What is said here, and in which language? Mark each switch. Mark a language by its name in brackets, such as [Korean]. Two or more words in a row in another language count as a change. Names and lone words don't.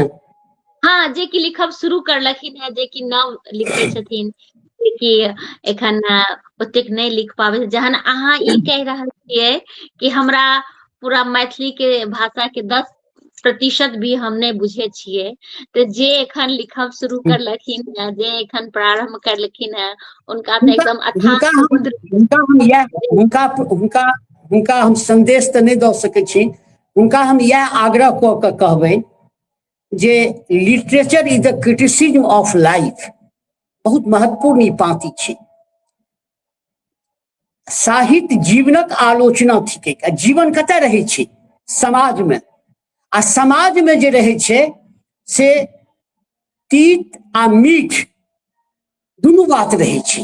[Maithili] हाँ, जे कि लिखब शुरू करलखिन हैं, जे कि नव लिखै छथिन, जे कि एखन ओतेक नहीं लिख पाबै, जहन अहाँ ई कहि रहल छियै कि हमरा पूरा मैथिली के भाषा के 10% भी हम नहीं बुझे छियै, तऽ जे एखन लिखब शुरू करलखिन हैं, जे एखन प्रारंभ करलखिन हैं, उनका तऽ एकदम अथाह समुद्र। हुनका हम संदेश तऽ नहीं दऽ सकै छी। हुनका हम इएह आग्रह कऽ के कहबै जे [English] literature is the criticism of life, [Maithili] बहुत महत्वपूर्ण ई पाँति छै। साहित्य जीवनक आलोचना थिकै। जीवन कतऽ रहै छै? समाज में। आ समाज में जे रहै छै से तीत आ मीठ दुनू बात रहै छै।